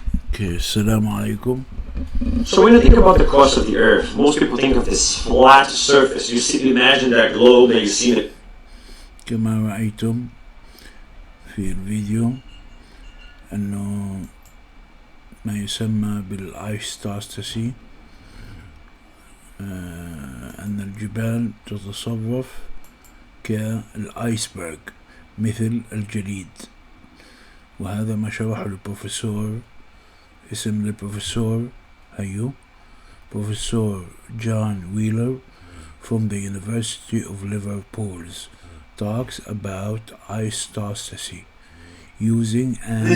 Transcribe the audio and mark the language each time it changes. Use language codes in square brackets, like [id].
[en] Okay, assalamu alaikum. So when you think about the crust of the Earth, most people think of this flat surface. You imagine that globe that you see in it. [ar] كما رأيتم في الفيديو أنه ما يسمى بالآيستاستاسي، أن الجبال تتصرف كالآيسبرغ مثل الجليد. وهذا ما شرحه البروفيسور، اسم البروفيسور هيو [en] Professor John Wheeler from the University of Liverpool's talks about isostasy using an...